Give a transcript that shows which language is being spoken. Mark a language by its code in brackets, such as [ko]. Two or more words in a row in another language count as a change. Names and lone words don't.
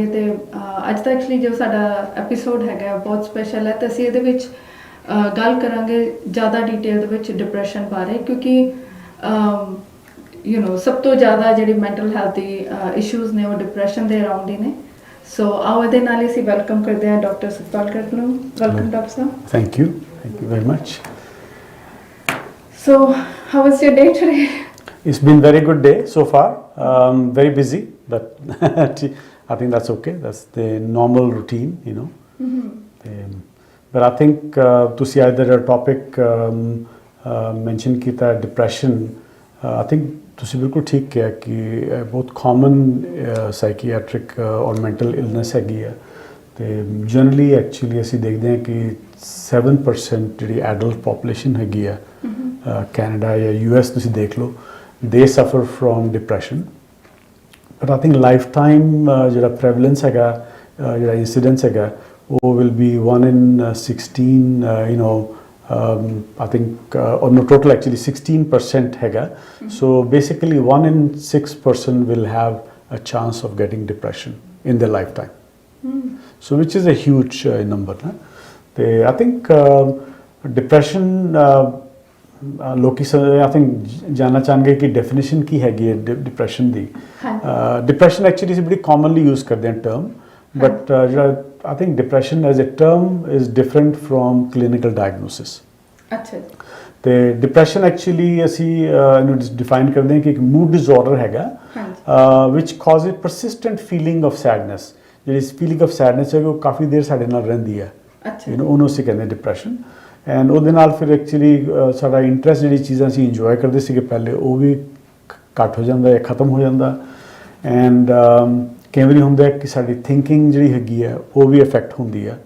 [pa] ਤੇ ਅੱਜ ਦਾ ਐਕਚੁਅਲੀ ਜੋ ਸਾਡਾ ਐਪੀਸੋਡ ਹੈਗਾ ਬਹੁਤ ਸਪੈਸ਼ਲ ਹੈ ਤੇ ਅਸੀਂ ਇਹਦੇ ਵਿੱਚ ਗੱਲ ਕਰਾਂਗੇ ਜ਼ਿਆਦਾ ਡਿਟੇਲ ਦੇ ਵਿੱਚ ਡਿਪਰੈਸ਼ਨ ਬਾਰੇ ਕਿਉਂਕਿ ਸਭ ਤੋਂ ਜ਼ਿਆਦਾ ਜਿਹੜੀ [en] mental health [pa] ਦੀ ਇਸ਼ੂਜ਼ ਨੇ ਉਹ ਡਿਪਰੈਸ਼ਨ ਦੇ ਅਰਾਊਂਡ ਹੀ ਨੇ। ਸੋ ਆਓ ਇਹਦੇ ਨਾਲ ਹੀ ਅਸੀਂ ਵੈਲਕਮ ਕਰਦੇ ਹਾਂ ਡਾਕਟਰ ਸਤਪਾਲ ਗਰਗ ਨੂੰ। [en] welcome doctor [pa] ਸਾਹਿਬ। [en] thank you very much. So how was your day today? It's been very good day so far. Very busy, but I think that's okay. That's the normal routine, you know. But I think ਤੁਸੀਂ either a topic mention ਕੀਤਾ depression. I think [pa] ਤੁਸੀਂ ਬਿਲਕੁਲ ਠੀਕ ਕਿਹਾ ਕਿ ਬਹੁਤ [en] common psychiatric or mental illness [pa] ਹੈਗੀ ਹੈ ਤੇ [en] generally actually [pa] ਅਸੀਂ ਦੇਖਦੇ ਹਾਂ ਕਿ 7% ਜਿਹੜੀ [en] adult population [pa] ਹੈਗੀ ਆ ਕੈਨੇਡਾ ਜਾਂ US ਤੁਸੀਂ ਦੇਖ ਲਓ [en] they suffer from depression. but I think lifetime [pa] ਜਿਹੜਾ ਪ੍ਰੈਵਲੈਂਸ ਹੈਗਾ ਜਿਹੜਾ ਇੰਸੀਡੈਂਸ ਹੈਗਾ ਉਹ [en] will be 1 in 16 I think no total actually 16% [pa] ਹੈਗਾ। [en] So basically 1 in 6 person will have a chance of getting depression in their lifetime. So which is a huge number na? [pa] ਤੇ [en] I think depression [pa] ਲੋਕੀ [en] I think [pa] ਜਾਨਣਾ ਚਾਹਾਂਗੇ ਕਿ ਡੈਫੀਨੇਸ਼ਨ ਕੀ ਹੈਗੀ ਹੈ ਡਿਪਰੈਸ਼ਨ ਦੀ। ਡਿਪਰੈਸ਼ਨ ਐਕਚੁਅਲੀ ਅਸੀਂ ਬੜੀ [en] commonly use [pa] ਕਰਦੇ ਹਾਂ [en] term but [pa] ਜਿਹੜਾ [en] I think depression as a term is different from clinical diagnosis. [pa] ਅੱਛਾ। ਤੇ ਡਿਪਰੈਸ਼ਨ ਐਕਚੁਅਲੀ ਅਸੀਂ ਇਹਨੂੰ ਡਿਫਾਈਨ ਕਰਦੇ ਹਾਂ ਕਿ ਇੱਕ [en] mood disorder [pa] ਹੈਗਾ [en] which causes persistent feeling of sadness. [pa] ਜਿਹੜੀ [en] feeling of sadness [pa] ਹੈ ਉਹ ਕਾਫੀ ਦੇਰ ਸਾਡੇ ਨਾਲ ਰਹਿੰਦੀ ਹੈ ਉਹਨੂੰ ਅਸੀਂ ਕਹਿੰਦੇ ਡਿਪਰੈਸ਼ਨ। ਐਂਡ ਉਹਦੇ ਨਾਲ ਫਿਰ ਐਕਚੁਅਲੀ ਸਾਡਾ ਇੰਟਰਸਟ ਜਿਹੜੀ ਚੀਜ਼ਾਂ ਅਸੀਂ ਇੰਜੋਏ ਕਰਦੇ ਸੀਗੇ ਪਹਿਲੇ ਉਹ ਵੀ ਘੱਟ ਹੋ ਜਾਂਦਾ ਜਾਂ ਖਤਮ ਹੋ ਜਾਂਦਾ। ਐਂਡ ਕਈ ਵਾਰੀ ਹੁੰਦਾ ਕਿ ਸਾਡੀ ਥਿੰਕਿੰਗ ਜਿਹੜੀ ਹੈਗੀ ਹੈ ਉਹ ਵੀ ਇਫੈਕਟ ਹੁੰਦੀ ਹੈ।